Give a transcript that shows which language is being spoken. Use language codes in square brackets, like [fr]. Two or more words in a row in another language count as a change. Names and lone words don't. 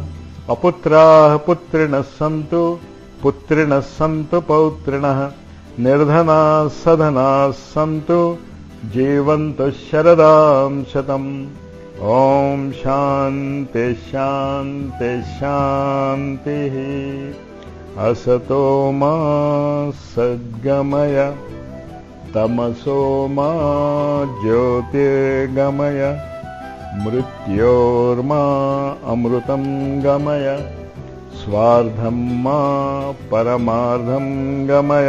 [sa] అపుత్రాః పుత్రిణః సంతు పుత్రిణః సంతు పౌత్రిణః. నిర్ధనాః సధనాః సంతు జీవంతు శరదాం శతం. ఓం శాంతి శాంతి శాంతిః. असतो मा सद्गमय तमसो मा ज्योतिर्गमय. मृत्योर्मा अमृतं गमय. स्वार्धं मा परमार्धं गमय.